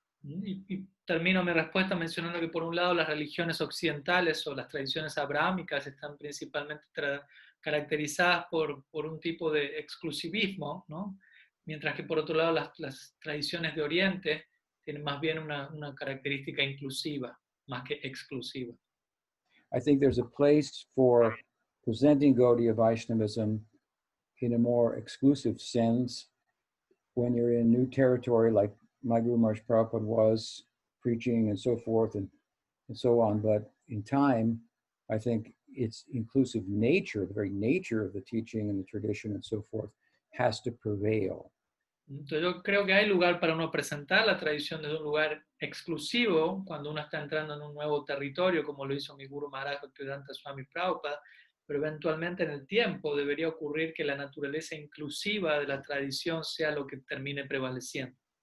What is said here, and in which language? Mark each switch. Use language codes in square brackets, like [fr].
[es] Y termino mi respuesta mencionando que por un lado las religiones occidentales o las tradiciones abrahámicas están principalmente caracterizadas por un tipo de exclusivismo, ¿no? Mientras que por otro lado las tradiciones de Oriente tienen más bien una característica inclusiva, más que exclusiva. [en] I think there's a place for presenting Gaudiya Vaishnavism in a more exclusive sense when you're in new territory, like my Guru Maharaj Prabhupada was preaching and so forth and so on. But in time, I think its inclusive nature, the very nature of the teaching and the tradition and so forth, has to prevail. [es] Entonces yo creo que hay lugar para uno presentar la tradición desde un lugar exclusivo cuando uno está entrando en un nuevo territorio, como lo hizo mi Guru Maharaj Bhaktivedanta Swami Prabhupada, pero eventualmente en el tiempo debería ocurrir que la naturaleza inclusiva de la tradición sea lo que termine prevaleciendo.